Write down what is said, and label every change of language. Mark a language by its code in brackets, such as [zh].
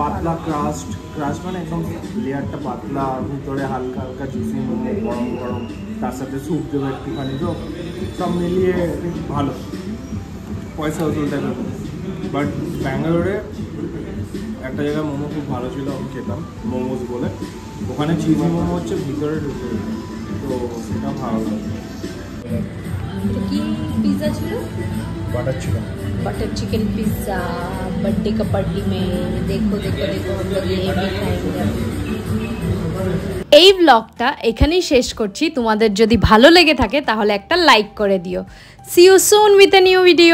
[bn] পাতলা ক্রাস্ট মানে একদম লেয়ারটা পাতলা, ভিতরে হালকা হালকা জুসি মোমো, গরম গরম, তার সাথে স্যুপ দেবে একটুখানি, তো সব মিলিয়ে ভালো, পয়সা ওসুল টাইপের। বাট ব্যাঙ্গালোরে একটা জায়গায় মোমো খুব ভালো ছিল, আমি খেতাম মোমোস বলে, ওখানে চিজি মোমো হচ্ছে ভিতরে ঢুকে, তো সেটা ভালো লাগে। কি পিৎজা ছিল? Butter chicken. [hi] Butter chicken pizza birthday का पार्टी में देखो देखो देखो हम लोग ये भी खाएंगे। [bn] এই ব্লগটা এখানেই শেষ করছি। তোমাদের যদি ভালো লেগে থাকে তাহলে একটা লাইক করে দিও। [en] See you soon with a new video.